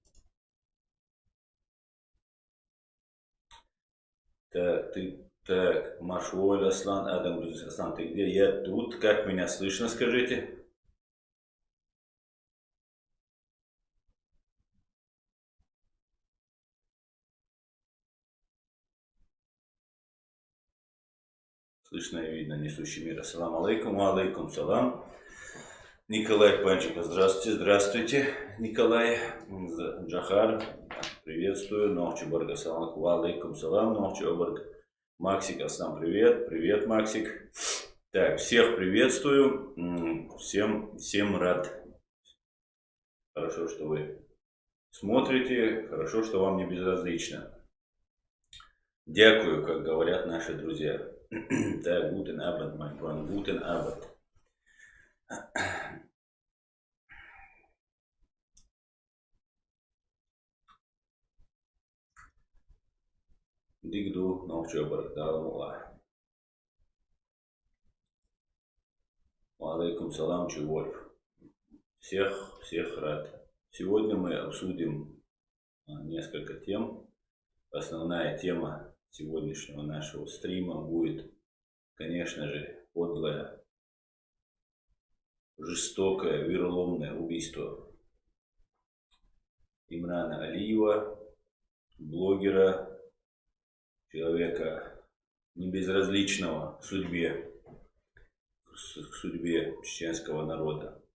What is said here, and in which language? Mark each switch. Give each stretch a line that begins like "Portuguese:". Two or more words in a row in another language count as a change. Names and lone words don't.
Russian: Так, Так, Машуаль, Аслан, Адам, Аслан, ты где? Я тут. Как меня слышно, скажите? Слышно и видно, несущий мир.
Arabic: السلام عليكم، عليكم السلام.
Russian: Николай Панченко, здравствуйте, здравствуйте, Николай. Джахар, приветствую. Нохчу Барга,
Arabic: سلام عليكم سلام,
Russian: Нохчу Барг. Максик, Аслам, привет, привет, Максик. Так, всех приветствую, всем рад. Хорошо, что вы смотрите, хорошо, что вам не безразлично. Дякую, как говорят наши друзья. Да,
German: guten Abend, mein Freund, guten Abend.
Russian: Дигду, Нохчу Барг, да,
Arabic: عليكم السلام,
Russian: Чувольф. Всех рад. Сегодня мы обсудим несколько тем. Основная тема сегодняшнего нашего стрима будет, конечно же, подлое, жестокое, вероломное убийство Имрана Алиева, блогера, человека небезразличного к судьбе чеченского народа.